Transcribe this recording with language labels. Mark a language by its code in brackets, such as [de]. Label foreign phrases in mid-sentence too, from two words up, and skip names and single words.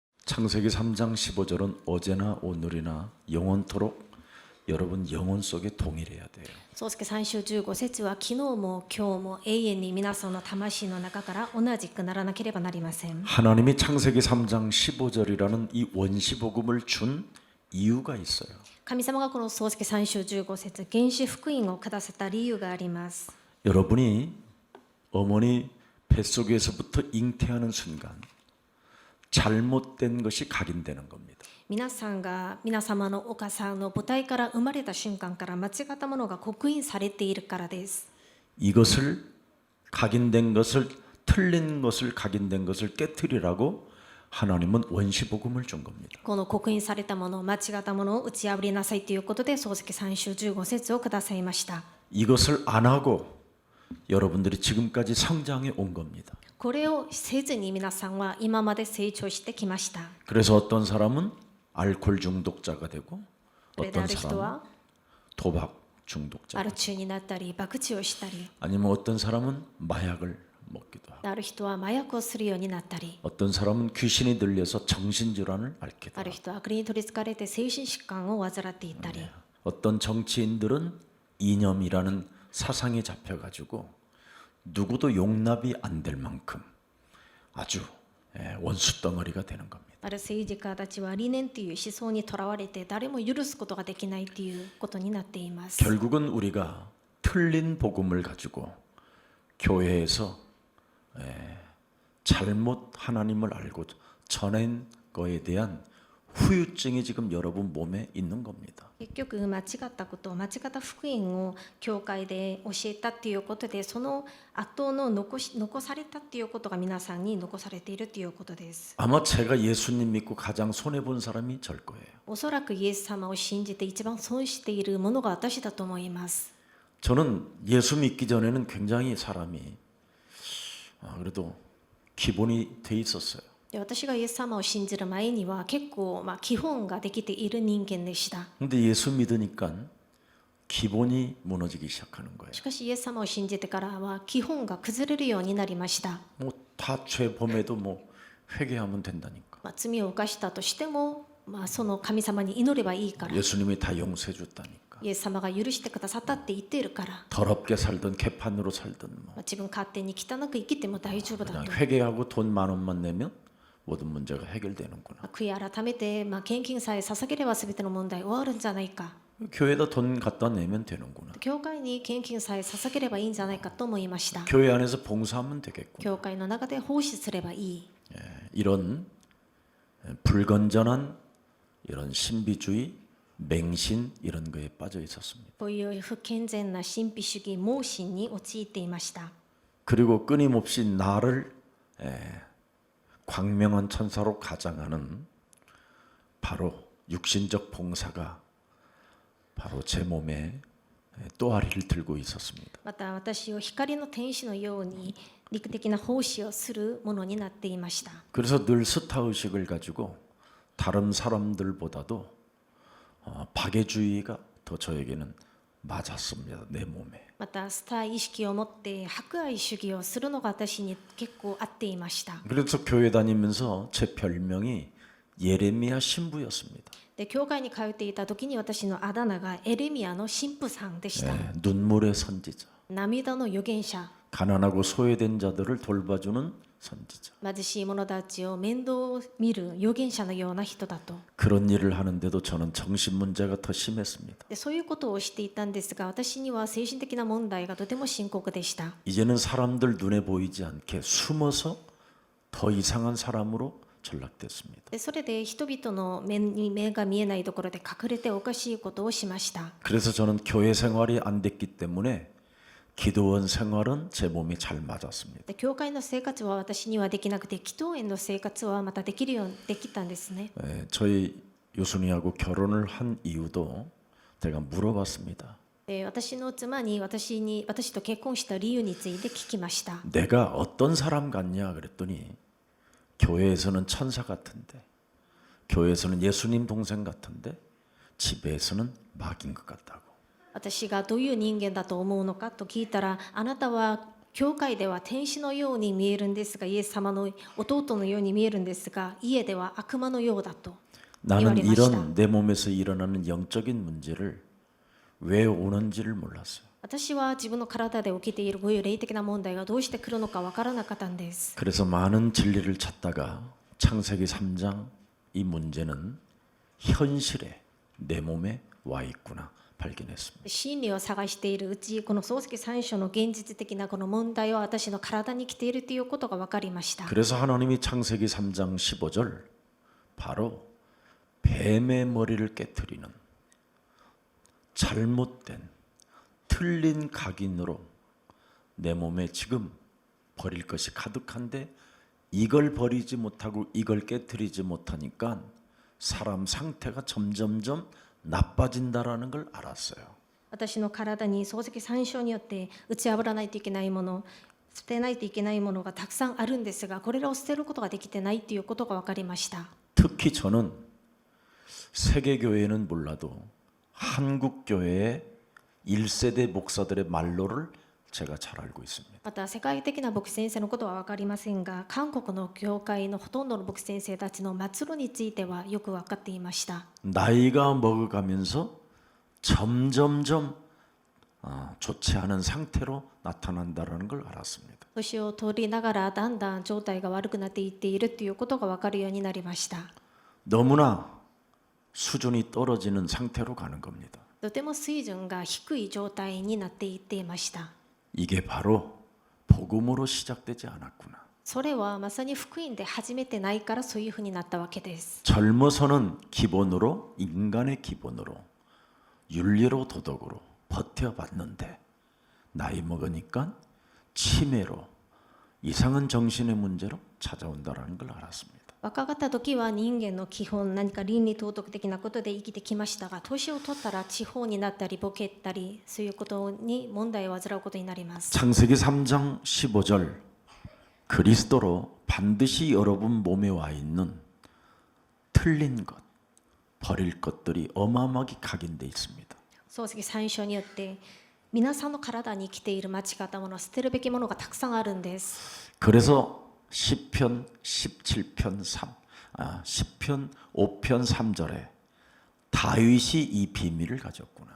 [ko] 창세기 3장 15절은 어제나 오늘이나 영원토록 여러분 영혼 속에 동일해야 돼요. [ja] 創世3章15節は昨日も今日も永遠に皆さんの魂の中から同じくならなければなりません。 [ko] 하나님이 창세기 3장 15절이라는 이 원시복음을 준 이유가 있어요. [ja] 神様がこの創世3章15節原始福音をくださった理由があります。 [ko] 여러분이 어머니 뱃속에서부터 잉태하는 순간 잘못된 것이 각인되는 겁니다. [ja] 皆さんが皆様のお母さんの母体から生まれた瞬間から間違ったものが刻印されているからです。 [ko] 이것을 각인된 것을 틀린 것을 각인된 것을 깨뜨리라고 하나님은 원시복음을 준 겁니다. [ja] この刻印されたもの間違ったものを打ち破りなさいということで創世3章15節をくださいました。 [ko] 이것을 안 하고 여러분들이 지금까지 성장해 온 겁니다. [ja] これをせずに皆さんは今まで成長してきました。 [ko] 그래서 어떤 사람은 알코올 중독자가 되고 [ja] それであ [ko] 어떤 [ja] る人 [ko] 사람은 [ja] は [ko] 도박 중독자 [ja] アル中になったり博打をしたり [ko] 아니면 어떤 사람은 마약을 먹기도 하고 [ja] ある人は麻薬をするようになったり [ko] 어떤 사람은 귀신이 들려서 정신질환을 앓기도 [ja] ある [ko] 하고 [ja] 人は悪に取りつかれて精神疾患を患っていたり [ko] 어떤 정치인들은 이념이라는 사상에 잡혀가지고 누구도 용납이 안 될 만큼 아주 원수 덩어리가 되는 겁니다. [ja] ある政治家たちは理念という思想にとらわれて誰も許すことができないということになっています。 [ko] 결국은 우리가 틀린 복음을 가지고 교회에서 잘못 하나님을 알고 전한 거에 대한 후유증이 지금 여러분 몸에 있는 겁니다. [ja] 結局間違ったこと間違った福音を教会で教えたっていうことでその後の残されたっていうことが皆さんに残されているということです。 [ko] 아마 제가 예수님 믿고 가장 손해 본 사람이 절 거예요. [ja] おそらくイエス様を信じて一番損しているものが私だと思います。 [ko] 저는 예수 믿기 전에는 굉장히 사람이 그래도 기본이 돼 있었어요. [ja] で私がイエス様を信じる前には結構基本ができている人間でした。 [ko] 근데 예수 믿으니까 기본이 무너지기 시작하는 거예요. [ja] しかしイエス様を信じてからは基本が崩れるようになりました。 [ko] 뭐 다 죄 범해도 뭐 회개하면 된다니까. [ja] 罪を犯したとしても、その神様に祈ればいいから、 [ko] 예수님이 다 용서해 줬다니까. [ja] イエス様が許してくださったって言っているから、 [ko] 더럽게 살든 개판으로 살든 뭐 [ja] 自分勝手に汚く生きても大丈夫だ [ko] 그냥 [ja] と。 [ko] 회개하고 돈 10,000원만 내면 모든 문제가 해결되는구나. [ja] 悔い改めて、献金さえ捧げれば全ての問題終わるんじゃないか。 [ko] 교회에다 돈 갖다 내면 되는구나. [ja] 教会に献金さえ捧げればいいんじゃないかと思いました。 [ko] 교회 안에서 봉사하면 되겠구나. [ja] 教会の中で奉仕すればいい。 [ko] 이런 불건전한 이런 신비주의, 맹신 이런 거에 빠져 있었습니다. [ja] こういう不健全な神秘主義盲信に陥っていました。 [ko] 그리고 끊임없이 나를 광명한 천사로 가장하는 바로 육신적 봉사가 바로 제 몸에 또아리를 들고 있었습니다. [ja] また私を光の天使のように肉的な奉仕をするものになっていました。 [ko] 그래서 늘 스타 의식을 가지고 다른 사람들보다도 박애주의가 더 저에게는 맞았습니다. 내 몸에. [ja] またスター意識を持って博愛主義をするのが私に結構合っていました。 [ko] 그래서 교회 다니면서 제 별명이 예레미야 신부였습니다. [ja] で教会に通っていた時に私のあだ名がエレミアの神父さんでした。 [ko] 눈물의 선지자. [ja] 涙の預言者、 [ko] 가난하고 소외된 자들을 돌봐주는 선지자. [ja] 貧しい者たちを面倒を見る預言者のような人だと。 [ko] 그런 일을 하는데도 저는 정신 문제가 더 심했습니다. [ja] でそういうことをしていたんですが、私には精神的な問題がとても深刻でした。 [ko] 이제는 사람들 눈에 보이지 않게 숨어서 더 이상한 사람으로 전락됐습니다. [ja] でそれで人々の目が見えないところで隠れておかしいことをしました。 [ko] 그래서 저는 교회 생활이 안 됐기 때문에 기도원 생활은 제 몸이 잘 맞았습니다. [ja] で教会の生活は私にはできなくて、祈祷園の生活はまたできるようにできたんですね。 [ko] 저희 요순이하고 결혼을 한 이유도 제가 물어봤습니다. [ja] で私の妻に私と結婚した理由について聞きました。 [ko] 내가 어떤 사람 같냐 그랬더니 교회에서는 천사 같은데 교회에서는 예수님 동생 같은데 집에서는 마귀인 것 같다고. [ja] 私がどういう人間だと思うのかと聞いたら、あなたは教会では天使のように見えるんですが、イエス様の弟のように見えるんですが、家では悪魔のようだと [ko] 나는 [ja] 이와리마시다. [ko] 이런 내 몸에서 일어나는 영적인 문제를 왜 오는지를 몰랐어요. [ja] 私は自分の体で起きているこういう霊的な問題がどうして来るのかわからなかったんです。 [ko] 그래서 많은 진리를 찾다가 창세기 3장 이 문제는 현실에 내 몸에 와 있구나 발견했습니다. [ja] 真理を探しているうち、この創世記3章の現実的なこの問題は私の体に来ているということが分かりました。 [ko] 그래서 하나님이 창세기 3장 15절 바로 뱀의 머리를 깨트리는 잘못된 틀린 각인으로 내 몸에 지금 버릴 것이 가득한데 이걸 버리지 못하고 이걸 깨트리지 못하니까 사람 상태가 점점점 나빠진다라는 걸 알았어요. [ja] 私の体に漱石3章によって打ち破らないといけないもの、捨てないといけないものがたくさんあるんですが、これらを捨てることができてないということが分かりました。 [ko] 특히 저는 세계 교회는 몰라도 한국 교회의 1세대 목사들의 말로를 제가 잘 알고 있습니다. [ja] また世界的な牧師先生のことは分かりませんが、韓国の教会のほとんどの牧師先生たちの末路についてはよく分かっていました。 [ko] 나이가 먹어가면서 점점점 좋지 않은 상태로 나타난다는 걸 알았습니다. [ja] 年を取りながらだんだん状態が悪くなっていっているということが分かるようになりました。 [ko] 너무나 수준이 떨어지는 상태로 가는 겁니다. [ja] とても水準が低い状態になっていっていました。 [ko] 이게 바로 복음으로 시작되지 않았구나. [ja] それはまさに福音で始めてないからそういうふうになったわけです。 [ko] 젊어서는 기본으로 인간의 기본으로 윤리로 도덕으로 버텨봤는데 나이 먹으니까 치매로 이상한 정신의 문제로 찾아온다라는 걸 알았습니다. [ja] 若かった時は人間の基本、何か倫理道徳的なことで生きてきましたが、年を取ったら地方になったりボケったり、そういうことに問題を患うことになります。 [ko] 창세기 3장 15절 그리스도로 반드시 여러분 몸에 와 있는 틀린 것, 버릴 것들이 어마어마하게 각인되어 있습니다. [ja] 漱石3章によって皆さんの体に生きている間違ったもの、捨てるべきものがたくさんあるんです。 [ko] 그래서 시편 17편 10편 5편 3절에 다윗이 이 비밀을 가졌구나.